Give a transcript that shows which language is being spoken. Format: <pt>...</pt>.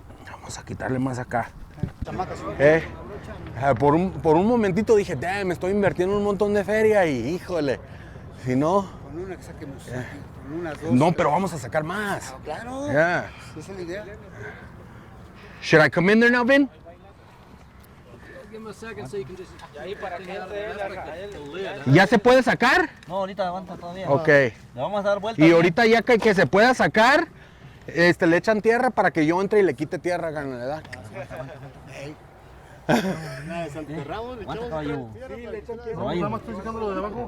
<es>Vamos a quitarle más acá. Por un momentito dije, damn, me estoy invirtiendo un montón de feria y híjole, si no... Con una que saquemos aquí, con unas dos. No, pero vamos a sacar más. Claro.</es> <en>Yeah.</en> <es>Esa es la idea.</es> <en>Should I come in there now, Ben? Give him a second so you can just...</en> <es>Y ahí para que entre él. ¿Ya se puede sacar? No, ahorita aguanta todavía. Ok. Le vamos a dar vuelta. Y ahorita ya que se pueda sacar, le echan tierra para que yo entre y le quite tierra, ¿verdad? Aguanta, caballo. Nada más estoy sacando lo de abajo.</es>